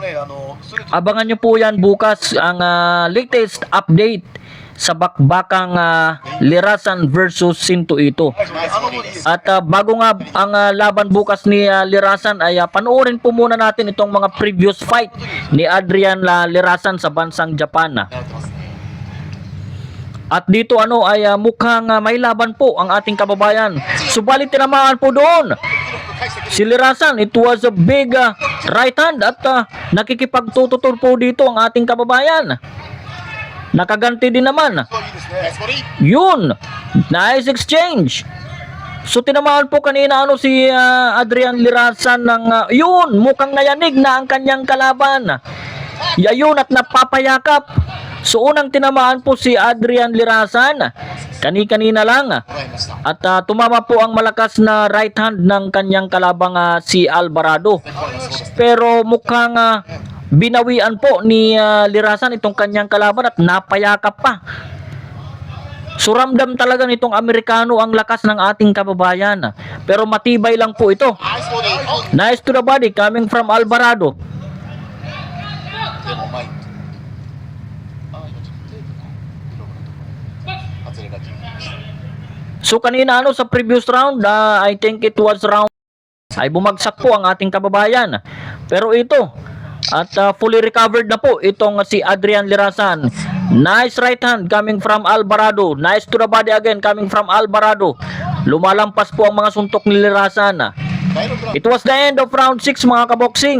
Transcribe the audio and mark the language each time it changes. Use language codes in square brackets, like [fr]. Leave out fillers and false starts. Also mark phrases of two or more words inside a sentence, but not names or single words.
[tl] Abangan niyo po yan bukas ang [en] latest update [tl] sa bakbakang Lirasan versus Sinto Ito. [ja] ナイスボディです [tl] At bago nga ang laban bukas ni Lirasan ay panoorin po muna natin itong mga [en] previous fight [tl] ni Adrian Lirasan sa bansang Japan. [ja] やってますね [tl] At dito ay mukhang may laban po ang ating kababayan. Subalit tinamaan po doon. Si Lirasan, [en] it was a big right hand [tl] at nakikipagtututol po dito ang ating kababayan. Nakaganti din naman. [ja] いいですねナイスボディ [en] Yun. Nice exchange. [tl] So tinamaan po kanina si Adrian Lirasan ng yun, mukhang nayanig na ang kanyang kalaban. Yayun at napapayakap. So unang tinamaan po si Adrian Lirasan. Kani-kanina lang. [ja] もらいました [tl] At tumama po ang malakas na [en] right hand [tl] ng kanyang kalabang si Alvarado. Pero mukhang binawian po ni Lirasan itong kanyang kalaban at napayakap pa. So ramdam talaga nitong Amerikano ang lakas ng ating kababayan. Pero matibay lang po ito. [ja] ナイスボディ [en] Nice to the body coming from Alvarado. [ja] でも前にあ今ちょっとテープが外れが気になりました [tl] So kanina sa [en] previous round, I think it was round [tl] ay bumagsak po ang ating kababayan. Pero ito, at [en] fully recovered [tl] na po itong si Adrian Lirasan. [en] Nice right hand coming from Alvarado. Nice to the body again coming from Alvarado. [tl] Lumalampas po ang mga suntok ni Lirasan. [ja] 第6ラウン [en] It was the end of round 6 [tl] mga kaboksing.